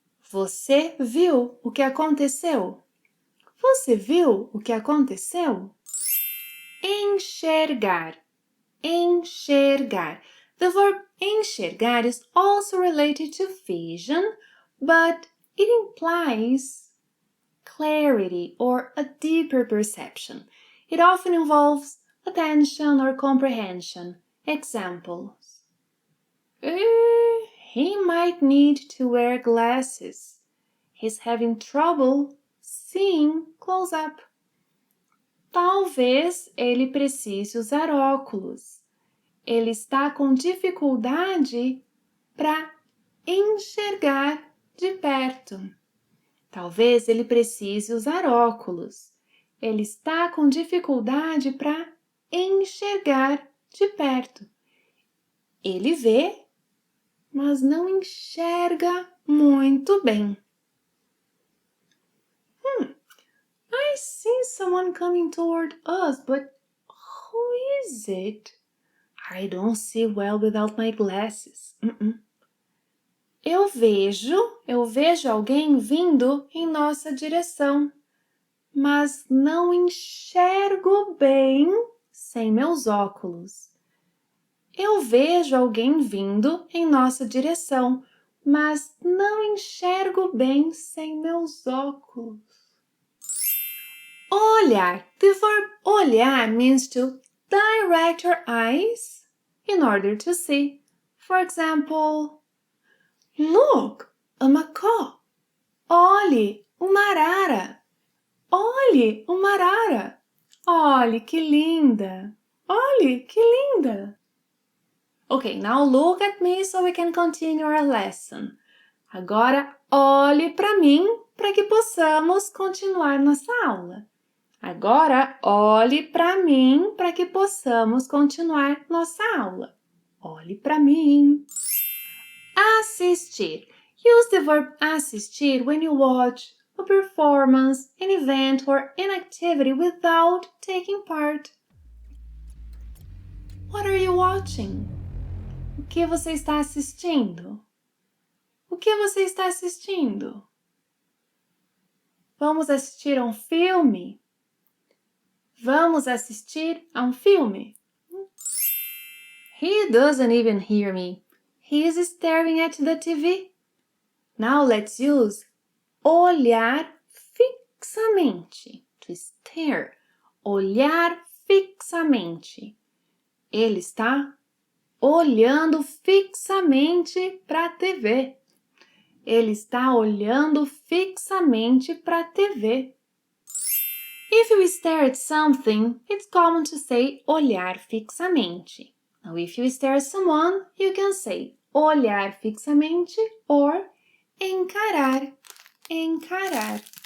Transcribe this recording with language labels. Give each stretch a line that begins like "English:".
Portuguese: Você viu o que aconteceu? Você viu o que aconteceu? Enxergar. Enxergar.
English: The verb enxergar is also related to vision, but it implies clarity or a deeper perception. It often involves attention or comprehension. Examples. He might need to wear glasses. He's having trouble seeing close up.
Portuguese: Talvez ele precise usar óculos. Ele está com dificuldade para enxergar de perto. Talvez ele precise usar óculos. Ele está com dificuldade para enxergar de perto. Ele vê, mas não enxerga muito bem.
English: I see someone coming toward us, but who is it? I don't see well without my glasses.
Portuguese: Eu vejo alguém vindo em nossa direção, mas não enxergo bem sem meus óculos. Eu vejo alguém vindo em nossa direção, mas não enxergo bem sem meus óculos. Olhar.
English: The verb olhar means to direct your eyes in order to see. For example, look, a macaw.
Portuguese: Olhe, uma arara. Olhe, uma arara. Olhe, que linda. Olhe, que linda.
English: Okay, now look at me so we can continue our lesson.
Portuguese: Agora, olhe para mim para que possamos continuar nossa aula. Agora, olhe para mim para que possamos continuar nossa aula. Olhe para mim. Assistir.
English: Use the verb assistir when you watch a performance, an event, or an activity without taking part. What are you watching?
Portuguese: O que você está assistindo? O que você está assistindo? Vamos assistir a um filme? Vamos assistir a um filme?
English: He doesn't even hear me. He is staring at the TV. Now let's use olhar fixamente. To stare.
Portuguese: Olhar fixamente. Ele está olhando fixamente para a TV. Ele está olhando fixamente para a TV.
English: If you stare at something, it's common to say olhar fixamente. Now, if you stare at someone, you can say olhar fixamente or encarar, encarar.